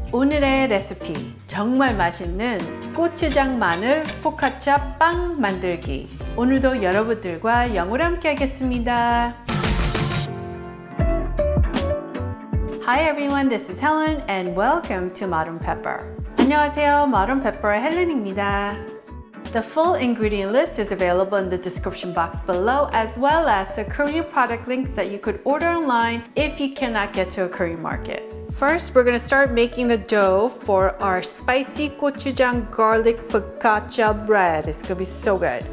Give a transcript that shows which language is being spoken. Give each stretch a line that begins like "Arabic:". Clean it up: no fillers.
Korean: 오늘의 레시피, 정말 맛있는 고추장 마늘 포카치아 빵 만들기. 오늘도 여러분들과 영어로 함께 하겠습니다.
English: Hi everyone, this is Helen and welcome to Modern Pepper.
Korean: 안녕하세요, Modern Pepper의 헬렌입니다.
English: The full ingredient list is available in the description box below, as well as the Korean product links that you could order online if you cannot get to a Korean market. First, we're going to start making the dough for our spicy gochujang garlic focaccia bread. It's going to be so good.